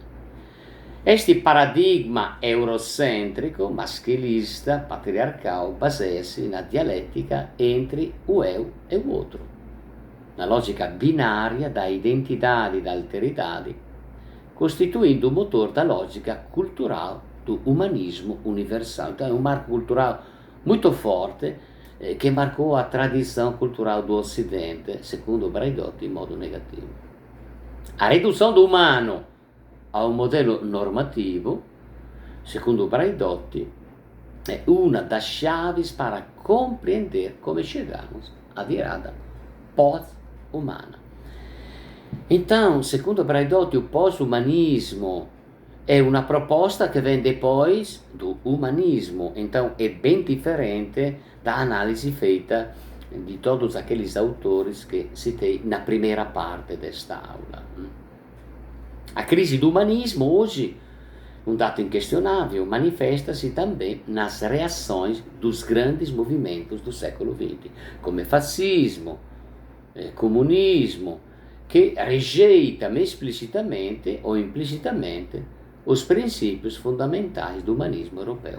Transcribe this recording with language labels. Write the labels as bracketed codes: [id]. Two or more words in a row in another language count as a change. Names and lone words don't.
[pt] Este paradigma eurocêntrico, masculista, patriarcal, baseia-se na dialética entre o eu e o outro, na lógica binária da identidade e da alteridade, costituindo o motor da lógica cultural do umanismo universal. Então é um marco cultural muito forte [it] che marcò [pt] a tradição cultural do Ocidente, [it] secondo Braidotti, in modo negativo. [pt] A redução do humano a um modelo normativo, secondo Braidotti, é uma das chaves para compreender como chegamos à virada pós-humana. Então, secondo Braidotti, o pós-umanismo [it] è una proposta che [pt] vem depois do umanismo, então é bem diferente da análise feita de todos aqueles autores que citei na primeira parte desta aula. A crise do humanismo hoje, um dato inquestionável, manifesta-se também nas reações dos grandes movimentos do século XX, como fascismo, comunismo, que rejeitam explicitamente ou implicitamente os princípios fundamentais do humanismo europeu.